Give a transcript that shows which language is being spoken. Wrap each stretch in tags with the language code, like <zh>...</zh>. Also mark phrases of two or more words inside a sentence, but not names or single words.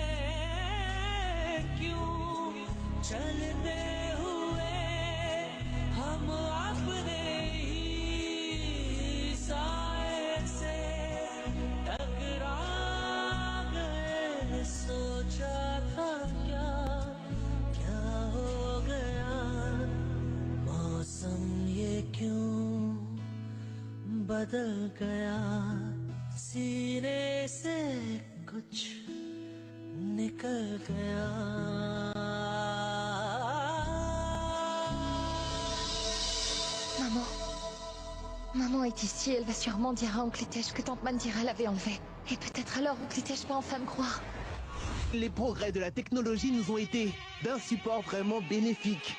<hi>क्यों चलते हुए हम अपने ही साए से टकरा गए सोचा था क्या क्या हो गया मौसम ये क्यों बदल गया सीने से कुछ निकल गया</hi> <fr>Maman. Maman est ici, elle va sûrement dire à Oncle Itech que Tante Mandira l'avait enlevé. Et peut-être alors Oncle Itech va enfin me croire. Les progrès de la technologie nous ont été d'un support vraiment bénéfique.</fr>